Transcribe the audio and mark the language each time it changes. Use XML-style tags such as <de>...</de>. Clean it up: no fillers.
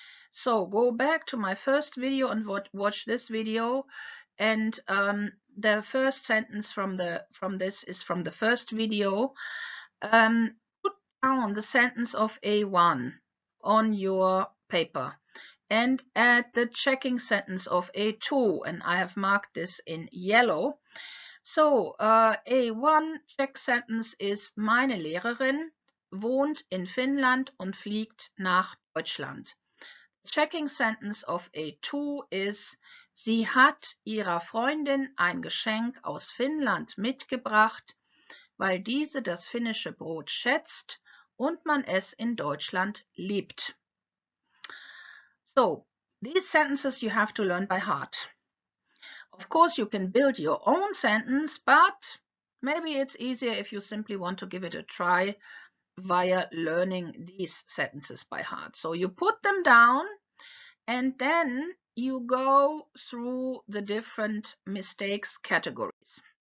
<en>So go back to my first video and watch this video, and the first sentence from this is from the first video. Put down the sentence of A1 on your paper and add the checking sentence of A2, and I have marked this in yellow. So A1 check sentence is:</en> <de>Meine Lehrerin wohnt in Finnland und fliegt nach Deutschland.</de> <en>Checking sentence of A2 is:</en> <de>Sie hat ihrer Freundin ein Geschenk aus Finnland mitgebracht, weil diese das finnische Brot schätzt und man es in Deutschland liebt.</de> <en>So, these sentences you have to learn by heart. Of course, you can build your own sentence, but maybe it's easier if you simply want to give it a try via learning these sentences by heart. So you put them down and then you go through the different mistakes categories.</en>